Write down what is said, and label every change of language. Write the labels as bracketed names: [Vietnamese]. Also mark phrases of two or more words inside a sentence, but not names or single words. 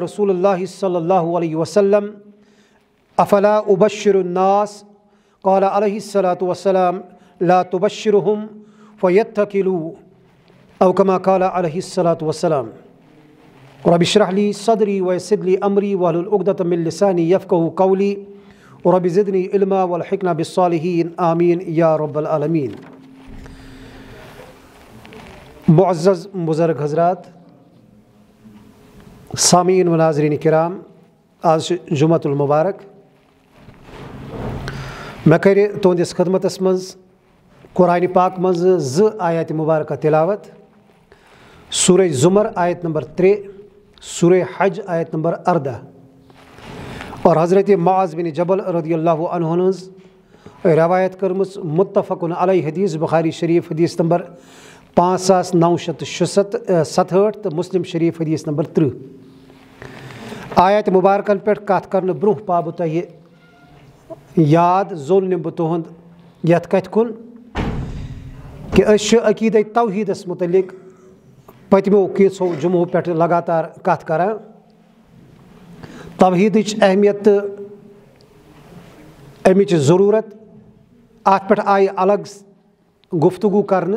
[Arabic] رسول الله صلى الله عليه وسلم أفلا أبشر الناس قال عليه الصلاة والسلام لا تبشرهم فيتكلوا أو كما قال عليه الصلاة والسلام رب اشرح لي صدري ويسر لي أمري واحلل عقدة من لساني يفقهوا قولي رب زدني علما والحقنا بالصالحين آمين يا رب العالمين. [Urdu] معزز بزرگ حضرات، سامعین و ناظرین کرام، آج جمعۃ المبارک میں [Kashmiri] کرِ تہنٛدِس خدمتس منٛز قرآن پاک منٛز زٕ آیات مبارکہ تلاوت، سورہ زمر آیت نمبر 3، سورہ حج آیت نمبر 14 اور حضرت معاذ بن جبل رضی اللہ عنہ ہٕنٛز روایت کٔرمٕژ متفق علیہ حدیث بخاری شریف حدیث نمبر 5967 تہٕ مسلم شریف حدیث نمبر 30. آیات مبارکن پٮ۪ٹھ کتھ کرنہٕ برونٛہہ پاو بہٕ تۄہہِ یاد زول نِمہٕ بہٕ تُہُنٛد یتھ کتھِ کُن کہ أسۍ چھِ عقیٖدے توحیٖدس متعلق پٔتمیو کینٛژھو جمعو پٮ۪ٹھ لگاتار کتھ کران. توحیٖدٕچ اہمیت تہٕ امِچ ضروٗرت اتھ پٮ۪ٹھ آیہِ الگ گفتگو کرنہٕ.